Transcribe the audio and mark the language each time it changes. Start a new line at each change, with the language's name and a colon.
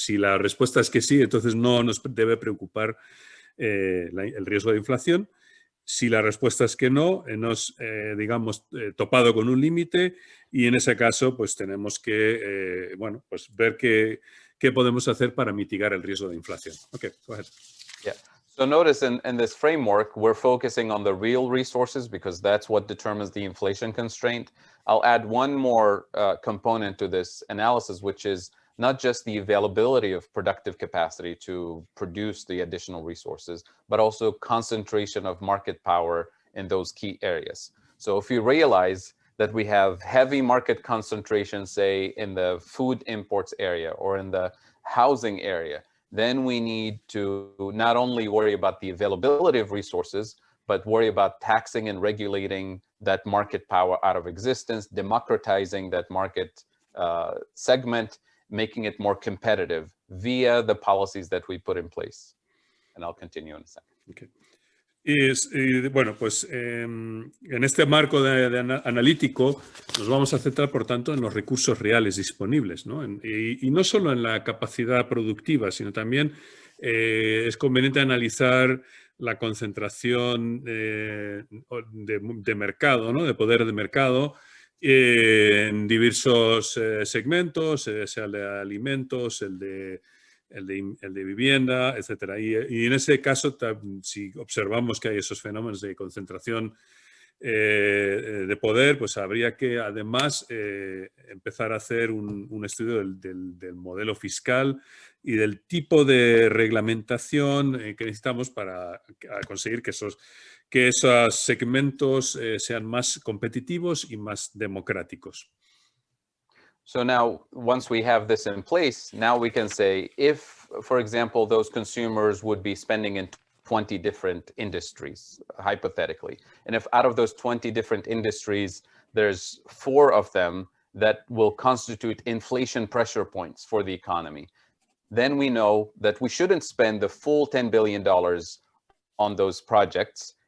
Spanish: Si la respuesta es que sí, entonces no nos debe preocupar el riesgo de inflación. Si la respuesta es que no, hemos, digamos, topado con un límite y en ese caso, pues tenemos que, bueno, pues ver qué podemos hacer para mitigar el riesgo de inflación.
English: Okay, go ahead. Yeah. So notice in this framework, we're focusing on the real resources because that's what determines the inflation constraint. I'll add one more component to this analysis, which is not just the availability of productive capacity to produce the additional resources, but also concentration of market power in those key areas. So if you realize that we have heavy market concentration, say in the food imports area or in the housing area, then we need to not only worry about the availability of resources, but worry about taxing and regulating that market power out of existence, democratizing that market segment, making it more competitive via the policies that we put in place. And I'll continue in a second. Okay.
Spanish: Bueno, pues en este marco analítico nos vamos a centrar, por tanto, en los recursos reales disponibles, ¿no? Y no solo en la capacidad productiva, sino también es conveniente analizar la concentración de mercado, ¿no? De poder de mercado en diversos segmentos, sea el de alimentos, el de vivienda, etcétera. Y en ese caso, si observamos que hay esos fenómenos de concentración de poder, pues habría que además empezar a hacer un estudio del modelo fiscal y del tipo de reglamentación que necesitamos para conseguir que esos segmentos sean más competitivos y más democráticos.
English: So now, once we have this in place, now we can say if, for example, those consumers would be spending in 20 different industries, hypothetically, and if out of those 20 different industries, there's 4 of them that will constitute inflation pressure points for the economy, then we know that we shouldn't spend the full $10 billion on those projects.